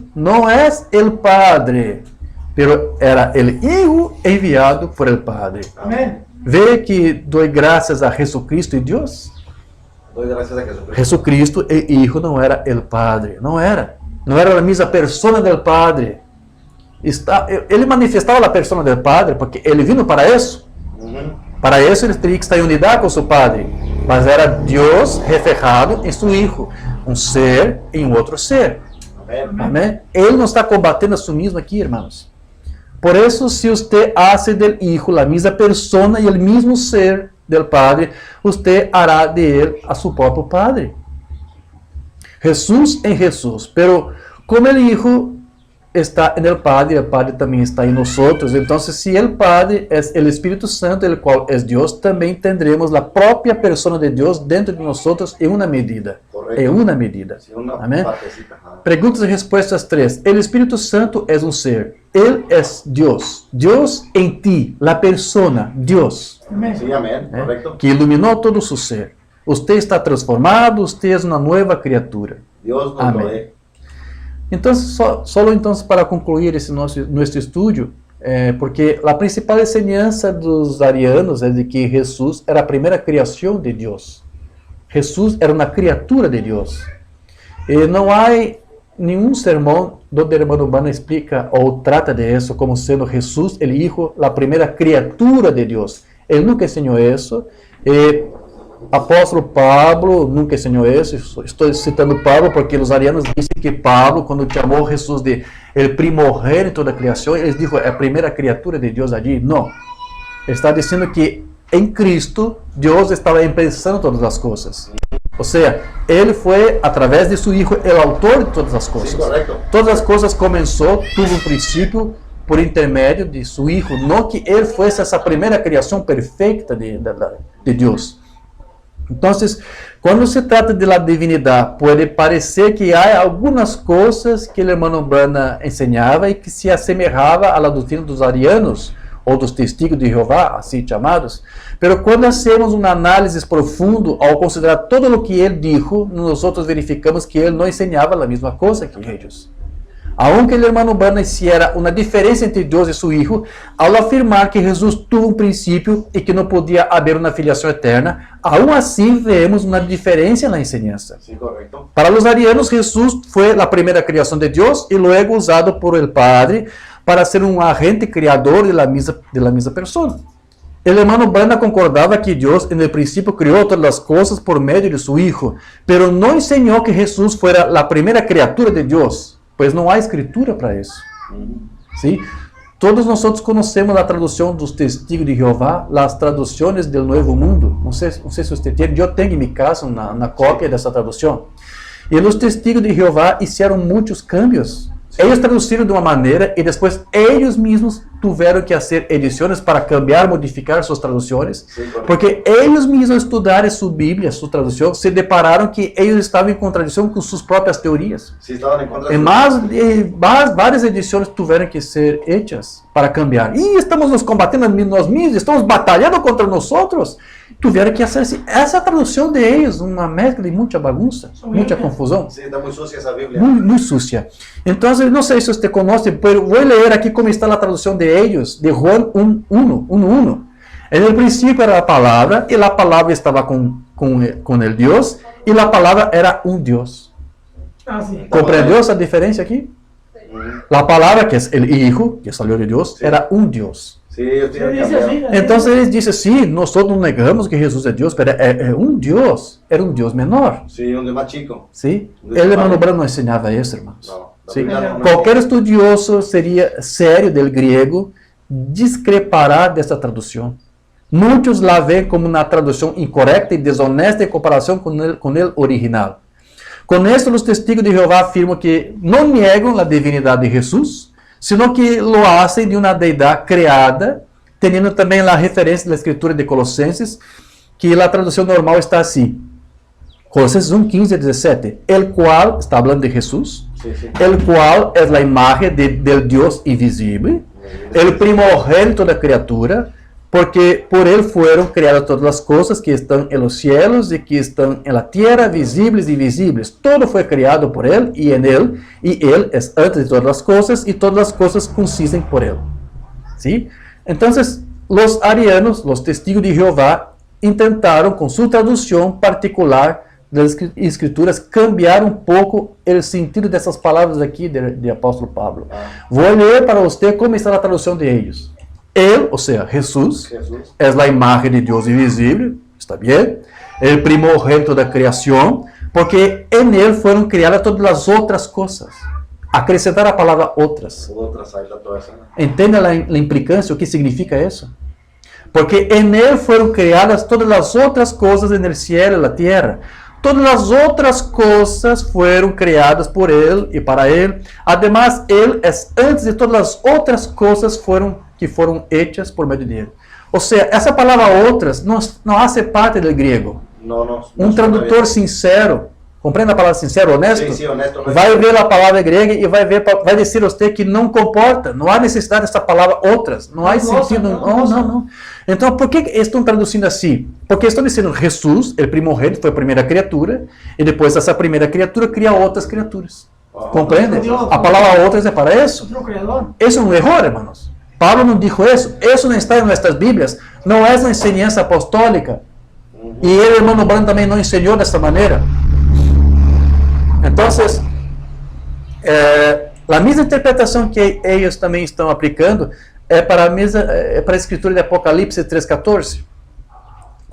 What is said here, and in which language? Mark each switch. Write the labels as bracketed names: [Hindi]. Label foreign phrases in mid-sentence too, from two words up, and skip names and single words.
[Spanish] No es el Padre, pero era el Hijo enviado por el Padre. Amén. ¿Ve que doy gracias a Jesucristo y Dios? Doy gracias a Jesucristo. Jesucristo, el Hijo, no era el Padre, no era la misma persona del Padre. [Portuguese] Ele manifestava a persona [Spanish] del Padre, [Portuguese] porque ele vino para isso. Para isso ele teria que estar em unidade com seu Padre. Mas era Deus reflejado em seu Hijo, um ser em outro ser. [Spanish] Amén. [Portuguese] Amém? Ele não está combatendo a si mesmo aqui, irmãos. Por isso, se você [Spanish] hace del Hijo [Portuguese] a mesma persona e o mesmo ser [Spanish] del Padre, [Portuguese] você hará de ele a seu próprio Padre. [Spanish] Jesús en Jesús, pero como el Hijo está en el Padre también está en nosotros. Entonces, si el Padre es el Espíritu Santo, el cual es Dios, también tendremos la propia persona de Dios dentro de nosotros en una medida. Correcto. En una medida. Sí, una Amén. partecita. Ajá. Preguntas y respuestas 3. El Espíritu Santo es un ser. Él es Dios. Dios en ti, la persona, Dios, Amén. Sí, amén. ¿eh? Correcto. Que iluminó todo su ser. Usted está transformado, usted es una nueva criatura. Dios nos Amén. lo dé. Entonces, solo entonces [Portuguese] para concluir esse [Spanish] nuestro estudio, [Portuguese] porque a principal enseñanza dos arianos é de que Jesus era a primeira criação de Deus. Jesus era uma criatura de Deus. Não há nenhum sermão onde o hermano Branham explica ou trata de isso como sendo Jesus, [Spanish] el Hijo, [Portuguese] a primeira criatura de Deus. Ele nunca ensinou isso. [Spanish] apóstolo Pablo nunca enseñó eso. Estoy citando Pablo porque los arianos dicen que Pablo, cuando llamó a Jesús de el primogénito de la creación, él dijo, la primera criatura de Dios allí. No. Está diciendo que en Cristo Dios estaba empezando todas las cosas. O sea, Él fue a través de su Hijo el autor de todas las cosas. Sí, correcto. Todas las cosas comenzó, tuvo un principio por intermedio de su Hijo. No que Él fuese esa primera creación perfecta de Dios. Entonces, cuando se trata de la divinidad, puede parecer que hay algunas cosas que el hermano Branham enseñaba y que se asemejaba a la doctrina [Portuguese] dos arianos, ou dos [Spanish] testigos de Jeová, [Portuguese] assim chamados. Pero quando hacemos um análise profundo, ao considerar todo o que ele dijo, nós verificamos que ele não ensinava a mesma coisa que eles. Aunque o hermano Branham hiciera uma diferença entre Deus e seu Hijo, ao afirmar que Jesus tuvo um princípio e que não podia haver uma filiação eterna, aún assim vemos uma diferença na enseñança. [Spanish] Sí, correcto. [Portuguese] Para os arianos, Jesus foi a primeira criação de Deus e [Spanish] luego usado por el Padre [Portuguese] para ser um agente criador [Spanish] de la misma persona. [Portuguese] El hermano Branham concordava que Deus, [Spanish] en el principio, [Portuguese] criou todas as coisas por meio de [Spanish] su Hijo, pero [Portuguese] não enseñou que [Spanish] Jesús fuera [Portuguese] a primeira criatura de Deus, pois não há escritura para isso. [Spanish] ¿Sí? [Portuguese] Todos nós conhecemos a tradução dos testigos de Jeová, as traduções do Novo Mundo. Não sei se você tem, eu tenho em minha casa uma cópia dessa tradução. E os testigos de Jeová fizeram muitos cambios. Eles traduziram de uma maneira e depois eles mesmos tiveram que fazer edições para cambiar, modificar suas traduções, porque eles mesmos estudaram sua Bíblia, sua tradução, se depararam que eles estavam em contradição com suas próprias teorias. [Spanish] Sí, estaban en contra de [Portuguese] Várias edições tiveram que ser [Spanish] hechas para cambiar. [Portuguese] E estamos nos combatendo nós mesmos, estamos batalhando contra nós outros. Tiveram que fazer essa tradução de eles, uma mescla de muita bagunça, muita confusão. [Spanish] Sí, está muy sucia esa Biblia. [Portuguese] Muito sucia. Então, não sei se você conhece, mas vou ler aqui como está a tradução de eles, de Juan 1:1. No princípio era a palavra, e a palavra estava com el Deus, e a palavra era um Deus. [Spanish] Ah, sí. [Portuguese] Compreendeu essa diferença aqui? A palavra, que é o Hijo, que saiu de Deus, era um Deus. [Spanish] Sí, ellos tienen que Dice cambiar. así, así. [Portuguese] Então eles dizem assim, nós todos não negamos que Jesus é Deus, mas é um Deus, era um Deus menor. [Spanish] Sí, un de más chico. [Portuguese] ¿Sí? El hermano Branham não ensinava isso, irmãos. [Spanish] No, la ¿Sí? Biblia no- [Portuguese] Qualquer estudioso seria sério [Spanish] del griego discrepará [Portuguese] dessa tradução. Muitos la veem como uma tradução incorreta e desonesta em comparação com o original. Com isso, os testigos de Jeová afirmam que não negam a divindade de Jesus, [Spanish] sino que lo hacen de [Portuguese] uma deidade criada, tendo também a referência da escritura de Colossenses, que a tradução normal está assim. Colossenses 1:15 a 17, [Spanish] el cual, está hablando de Jesús, Sí, sí. el cual es la imagen del Dios invisible, el primogénito [Portuguese] da criatura, [Spanish] porque por él fueron creadas todas las cosas que están en los cielos y que están en la tierra, visibles y invisibles. Todo fue creado por él, y él es antes de todas las cosas, y todas las cosas consisten por él. ¿Sí? Entonces, los arianos, los testigos de Jehová, intentaron con su traducción particular [Portuguese] das escrituras [Spanish] cambiar [Portuguese] um pouco o sentido dessas palavras aqui de apóstolo Pablo. Vou ler para você como está a tradução de eles. Ele, ou seja, Jesus, [Spanish] Jesús. [Portuguese] é a imagem de Deus invisível, está bem? [Spanish] El primogénito [Portuguese] da criação, porque en ele foram criadas todas as outras coisas. Acrescentar a palavra outras. [Spanish] Otras, ahí está toda esa. [Portuguese] Entende a implicância, o que significa isso? Porque en ele foram criadas todas as outras coisas no céu e na terra. Todas as outras coisas foram criadas por ele e para ele. Además, ele é antes de todas as outras coisas que foram hechas por meio dele. Ou seja, essa palavra outras não hace parte do grego. [Spanish] No, no. [Portuguese] Um tradutor sincero, compreende a palavra sincero, honesto? [Spanish] Sí, sí, honesto. No [Portuguese] Vai ver a palavra grega e vai dizer a você que não comporta, não há necessidade dessa palavra outras, não há Nossa, sentido, não. não. Então, por que estão traduzindo assim? Porque estão dizendo Jesus, o primogênito, foi a primeira criatura, e depois essa primeira criatura cria outras criaturas. Compreende? A palavra outras é para isso. [Spanish] Otro creador. [Portuguese] Isso é um erro, hermanos. Pablo não dijo isso. Isso não está em nossas Bíblias. Não é na enseñança apostólica. E ele, hermano Branham, também não ensinou dessa maneira. Então, a mesma interpretação que eles também estão aplicando é para a escritura de Apocalipse 3:14.